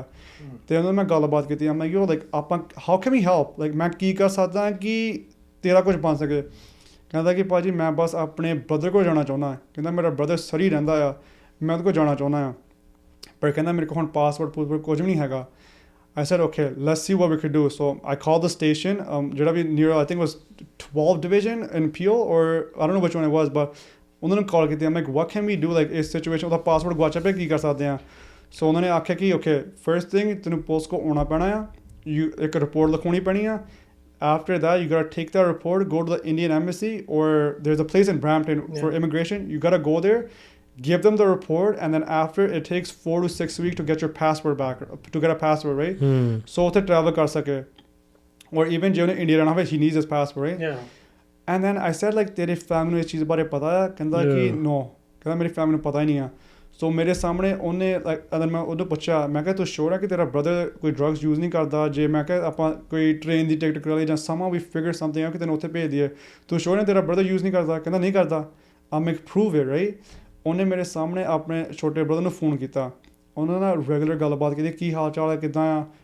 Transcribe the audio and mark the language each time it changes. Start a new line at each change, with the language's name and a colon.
Punjabi: ਅਤੇ ਉਹਨਾਂ ਨਾਲ ਮੈਂ ਗੱਲਬਾਤ ਕੀਤੀ, ਮੈਂ ਕਿਹਾ ਲਾਈਕ ਆਪਾਂ how can we help, like ਮੈਂ ਕੀ ਕਰ ਸਕਦਾ ਕਿ ਤੇਰਾ ਕੁਝ ਬਣ ਸਕੇ. ਕਹਿੰਦਾ ਕਿ ਭਾਅ ਜੀ ਮੈਂ ਬਸ ਆਪਣੇ ਬ੍ਰਦਰ ਕੋਲ ਜਾਣਾ ਚਾਹੁੰਦਾ, ਕਹਿੰਦਾ ਮੇਰਾ ਬ੍ਰਦਰ ਸਰੀ ਰਹਿੰਦਾ ਆ, ਮੈਂ ਉਹਦੇ ਕੋਲ ਜਾਣਾ ਚਾਹੁੰਦਾ ਆ, ਪਰ ਕਹਿੰਦਾ ਮੇਰੇ ਕੋਲ ਹੁਣ ਪਾਸਪੋਰਟ ਕੁਝ ਵੀ ਨਹੀਂ ਹੈਗਾ.
English: I said, okay, let's see what we could do. So I called the station, ਜਿਹੜਾ ਵੀ near, I think it was 12 division in Peel, or I don't know which one it was, but
Punjabi: ਉਹਨਾਂ ਨੂੰ ਕਾਲ ਕੀਤੀ.
English: I'm like, what can we do, like
Punjabi: ਇਸ situation, ਉਹਦਾ passport ਗੁਆਚਿਆ ਪਿਆ, ਕੀ ਕਰ ਸਕਦੇ ਹਾਂ. ਸੋ ਉਹਨਾਂ ਨੇ ਆਖਿਆ ਕਿ
English: okay, first thing
Punjabi: ਤੈਨੂੰ ਪੁਲਿਸ ਕੋਲ ਆਉਣਾ ਪੈਣਾ ਆ, ਇੱਕ ਰਿਪੋਰਟ ਲਿਖਾਉਣੀ ਪੈਣੀ ਆ.
English: After that, you gotta take that report, go to the Indian embassy, or there's a place in Brampton for immigration. You gotta go there, give them the report, and then after it takes 4 to 6 weeks to get your passport back, to get a passport, right? So to travel kar sake, or even
Punjabi: jo India rehna hai,
English: he needs his passport, right? Yeah. And then I said like,
Punjabi: tere family nu is cheez bare pata hai? Kehda ki no, kehda meri family nu pata hi nahi hai. ਸੋ ਮੇਰੇ ਸਾਹਮਣੇ ਉਹਨੇ like other ਮੈਂ ਉਹਨੂੰ ਪੁੱਛਿਆ, ਮੈਂ ਕਿਹਾ ਤੂੰ ਸ਼ੋਰ ਹੈ ਕਿ ਤੇਰਾ ਬ੍ਰਦਰ ਕੋਈ ਡਰੱਗਸ ਯੂਜ਼ ਨਹੀਂ ਕਰਦਾ? ਜੇ ਮੈਂ ਕਿਹਾ ਆਪਾਂ ਕੋਈ ਟ੍ਰੇਨ ਦੀ ਟਿਕਟ ਕਰਾ ਲਈ ਜਾਂ ਸਮਾਂ ਵੀ ਫਿਗਰ ਸਮਥਿੰਗ ਆ ਕਿ ਤੈਨੂੰ ਉੱਥੇ ਭੇਜ ਦਈਏ, ਤੂੰ ਸ਼ੋਰ ਹੈ ਤੇਰਾ ਬ੍ਰਦਰ ਯੂਜ਼ ਨਹੀਂ ਕਰਦਾ? ਕਹਿੰਦਾ ਨਹੀਂ ਕਰਦਾ.
English: ਆ ਮੈਂ prove it, right?
Punjabi: ਉਹਨੇ ਮੇਰੇ ਸਾਹਮਣੇ ਆਪਣੇ ਛੋਟੇ ਬ੍ਰਦਰ ਨੂੰ ਫੋਨ ਕੀਤਾ, ਉਹਨਾਂ ਨਾਲ ਰੈਗੂਲਰ ਗੱਲਬਾਤ ਕੀਤੀ, ਕੀ ਹਾਲ ਚਾਲ ਹੈ, ਕਿੱਦਾਂ ਆ?